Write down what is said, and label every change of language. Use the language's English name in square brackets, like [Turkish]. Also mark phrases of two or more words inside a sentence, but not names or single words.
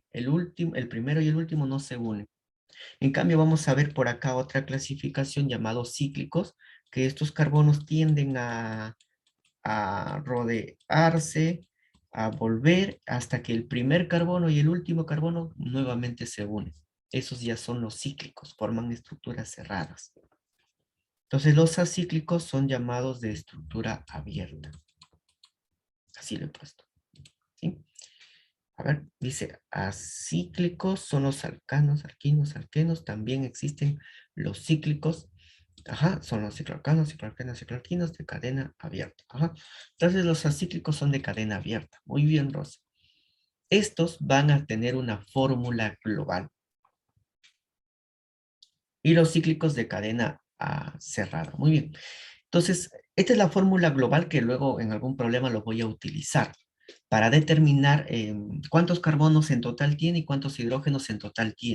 [Spanish] El primero y el último no se unen. En cambio, vamos a ver por acá otra clasificación llamados cíclicos, que estos carbonos tienden a rodearse, a volver hasta que el primer carbono y el último carbono nuevamente se unen. Esos ya son los cíclicos, forman estructuras cerradas. Entonces los acíclicos son llamados de estructura abierta. Así lo he puesto. ¿Sí? A ver, dice, acíclicos son los alcanos, alquinos, alquenos. También existen los cíclicos. Ajá, son los cicloalcanos, cicloalquenos, cicloalquinos de cadena abierta. Ajá. Entonces los acíclicos son de cadena abierta. Muy bien, Rosa. Estos van a tener una fórmula global. Y los cíclicos de cadena cerrada. Muy bien. Entonces, esta es la fórmula global que luego en algún problema lo voy a utilizar para determinar cuántos carbonos en total tiene y cuántos hidrógenos en total tiene.